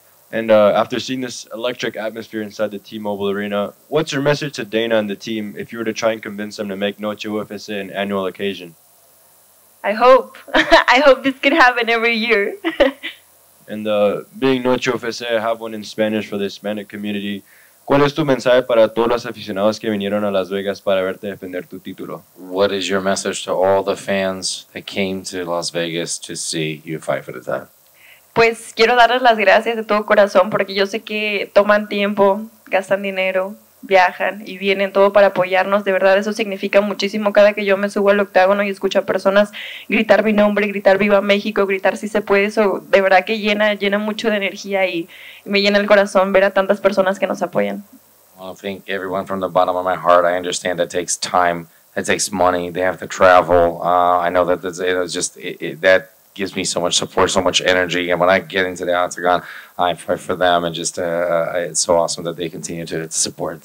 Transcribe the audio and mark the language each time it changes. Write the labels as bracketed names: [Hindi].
[English] And after seeing this electric atmosphere inside the T-Mobile Arena, what's your message to Dana and the team if you were to try and convince them to make Noche UFC an annual occasion? I hope. I hope this could happen every year. And being Noche UFC, I have one in Spanish for the Hispanic community. [Spanish] ¿Cuál es tu mensaje para todos los aficionados que vinieron a Las Vegas para verte defender tu título? [English] What is your message to all the fans that came to Las Vegas to see you fight for the title? [Spanish] Pues quiero darles las gracias de todo corazón porque yo sé que toman tiempo, gastan dinero, viajan y vienen todo para apoyarnos. De verdad eso significa muchísimo. Cada que yo me subo al octágono y escucho a personas gritar mi nombre, gritar Viva México, gritar si se puede, eso de verdad que llena mucho de energía y me llena el corazón ver a tantas personas que nos apoyan. [English] I thank everyone from the bottom of my heart. I understand that takes time, that takes money, they have to travel. I know that that gives me so much support, so much energy, and when I get into the octagon, I fight for them, and just it's so awesome that they continue to support.